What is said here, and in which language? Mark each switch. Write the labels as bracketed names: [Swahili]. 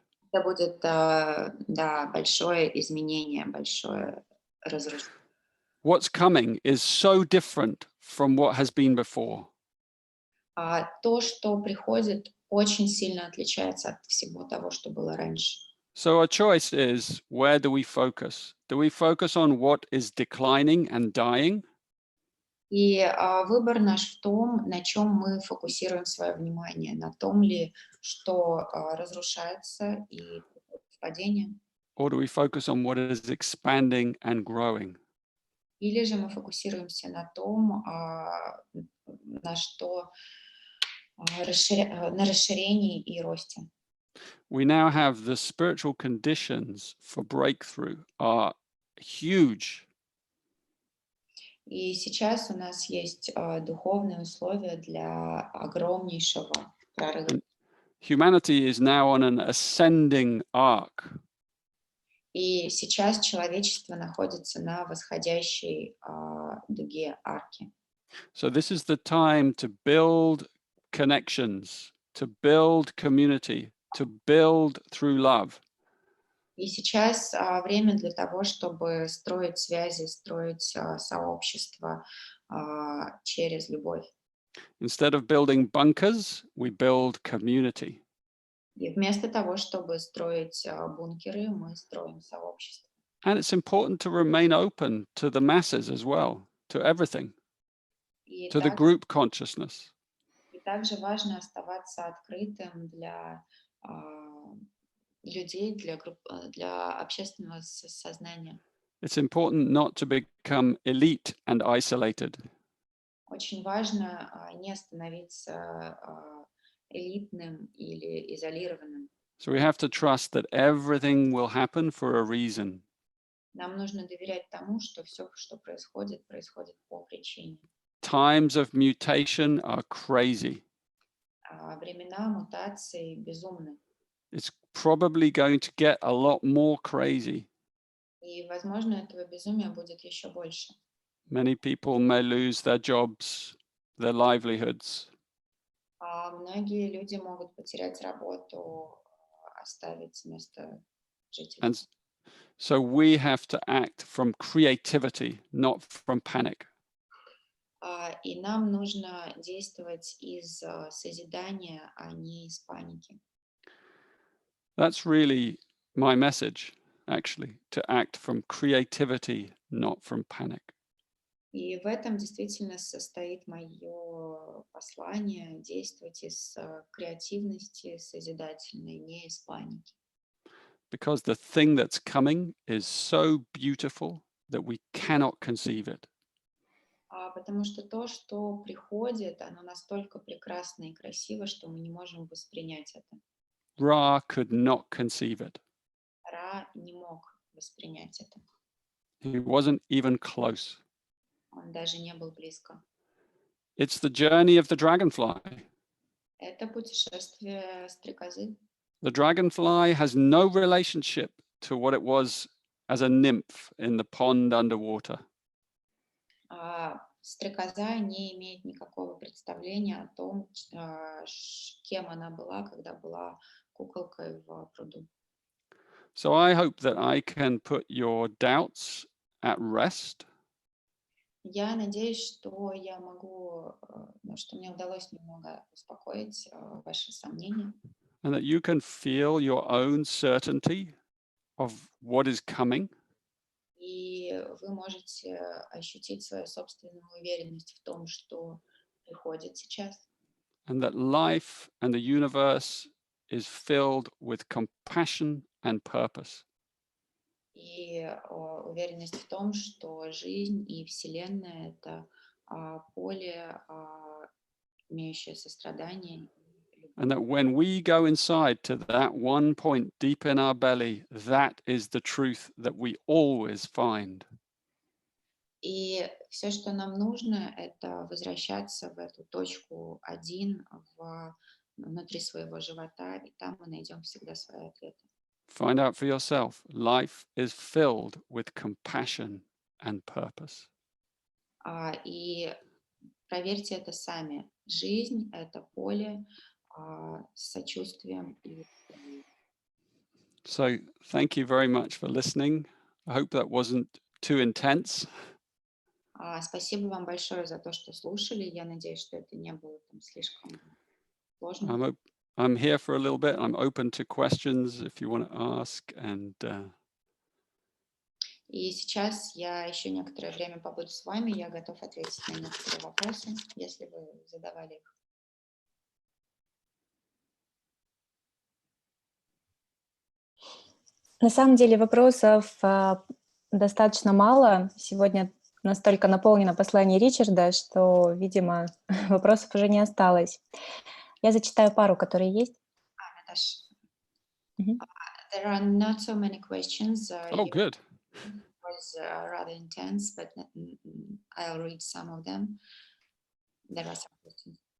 [Russian] это будет, да, большое изменение, большое разрушение. [English] What's coming is so different from what has been before. [Russian] То, что приходит, очень сильно отличается от всего того, что было раньше. [English] So our choice is, where do we focus? Do we focus on what is declining and dying? [Russian] И выбор наш в том, на чем мы фокусируем свое внимание, на том ли, что разрушается и падение, [English] Or do we focus on what is expanding and growing? [Russian] или же мы фокусируемся на том, на что на расширении и росте. [English] We now have the spiritual conditions for breakthrough are huge. [Russian] И сейчас у нас есть духовные условия для огромнейшего прорыва. [English] Humanity is now on an ascending arc. [Russian] И сейчас человечество находится на восходящей дуге арки. [English] So this is the time to build connections, to build community, to build through love. [Russian] И сейчас время для того, чтобы строить связи, строить сообщество через любовь. [English] Instead of building bunkers, we build community. [Russian] И вместо того, чтобы строить бункеры, мы строим сообщество. [English] And it's important to remain open to the masses as well, to everything, [Russian] И [English] to the group consciousness. [Russian] также важно оставаться открытым для людей, для общественного сознания. [English] It's important not to become elite and isolated. [Russian] Очень важно не становиться элитным или изолированным. [English] So we have to trust that everything will happen for a reason. [Russian] Нам нужно доверять тому, что все, что происходит, происходит по причине. [English] Times of mutation are crazy. [Russian] Времена мутаций безумны. [English] It's probably going to get a lot more crazy. [Russian] И, возможно, этого безумия будет еще больше. [English] Many people may lose their jobs, their livelihoods. [Russian] Многие люди могут потерять работу, оставить место жительства. [English] And so we have to act from creativity, not from panic. [Russian] И нам нужно действовать из созидания, а не из паники. [English] That's really my message, actually, to act from creativity, not from panic. [Russian] И в этом действительно состоит мое послание: действовать из креативности созидательной, не из паники. [English] Because the thing that's coming is so beautiful that we cannot conceive it. [Russian] Потому что то, что приходит, оно настолько прекрасно и красиво, что мы не можем воспринять это. [English] Ra could not conceive it. [Russian] Ра не мог воспринять это. [English] He wasn't even close. [Russian] Он даже не был близко. [English] It's the journey of the dragonfly. [Russian] Это путешествие стрекозы. [English] The dragonfly has no relationship to what it was as a nymph in the pond underwater. [Russian] Стрекоза не имеет никакого представления о том, кем она была, когда была куколкой в пруду. [English] So I hope that I can put your doubts at rest. [Russian] Я надеюсь, что я могу, что мне удалось немного успокоить ваши сомнения. [English] And that you can feel your own certainty of what is coming. [Russian] И вы можете ощутить свою собственную уверенность в том, что приходит сейчас. [English] And that life and the universe is filled with compassion and purpose. [Russian] И уверенность в том, что жизнь и Вселенная — это поле, имеющее сострадание. [English] And that when we go inside to that one point deep in our belly, that is the truth that we always find. [Russian] И все, что нам нужно, это возвращаться в эту точку один внутри своего живота, и там мы найдем всегда свои ответы. [English] Find out for yourself. Life is filled with compassion and purpose. [Russian] И проверьте это сами. Жизнь — это поле с сочувствием. [English] So thank you very much for listening. I hope that wasn't too intense. [Russian] Спасибо вам большое за то, что слушали. Я надеюсь, что это не было слишком сложно. [English] I'm here for a little bit. I'm open to questions if you want to ask. And [Russian] И сейчас я еще некоторое время побуду с вами. Я готов ответить на некоторые вопросы, если вы задавали их. На самом деле вопросов достаточно мало. Сегодня настолько наполнено послание Ричарда, что, видимо, вопросов уже не осталось. Я зачитаю пару, которые есть. [English] Наташа, there are not so many questions. oh, good. It was rather intense, but I'll read some of them. There are some questions.